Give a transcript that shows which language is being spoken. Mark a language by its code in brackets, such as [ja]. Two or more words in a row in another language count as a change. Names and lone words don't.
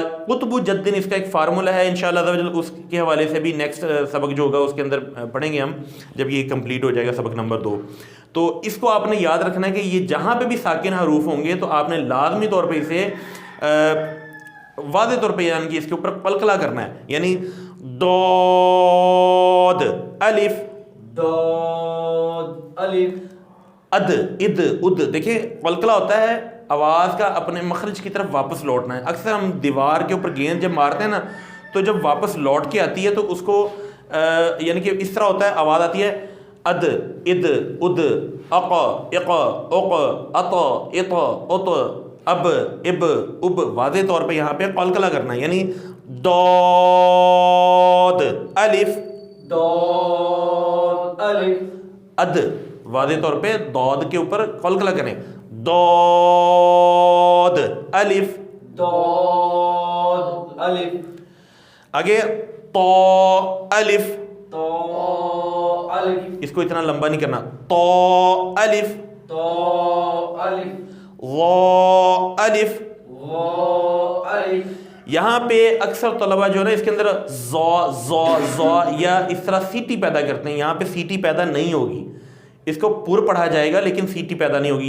[ur] قطب جد اس کا ایک فارمولہ ہے [ar] انشاءاللہ [ur] اس کے حوالے سے بھی نیکسٹ سبق جو ہوگا اس کے اندر پڑھیں گے ہم جب یہ کمپلیٹ ہو جائے گا سبق نمبر 2. تو اس کو آپ نے یاد رکھنا ہے کہ یہ جہاں پہ بھی ساکن حروف ہوں گے تو آپ نے لازمی طور پہ اسے واضح طور پہ یعنی کہ اس کے اوپر قلقلہ کرنا ہے یعنی دود الف. دود الف. اد اد اد. دیکھیں قلقلہ ہوتا ہے آواز کا اپنے مخرج کی طرف واپس لوٹنا ہے. اکثر ہم دیوار کے اوپر گیند جب مارتے ہیں نا تو جب واپس لوٹ کے آتی ہے تو اس کو یعنی کہ اس طرح ہوتا ہے آواز آتی ہے اد اد اد اق اق اق اط اط ات اب اب اب. واضح طور پہ یہاں پہ قلقلہ کرنا ہے یعنی دود الف. دود الف. اد واضح طور پہ دود کے اوپر قلقلہ کریں. دود الف. دود الف. آگے تو الف, تو الف, اس کو اتنا لمبا نہیں کرنا، تو الف, تو الف, وو الف. وو الف. یہاں پہ اکثر طلبہ جو ہے نا اس کے اندر ظو یا اس طرح سیٹی پیدا کرتے ہیں، یہاں پہ سیٹی پیدا نہیں ہوگی، اس کو پر پڑھا جائے گا لیکن سیٹی پیدا نہیں ہوگی.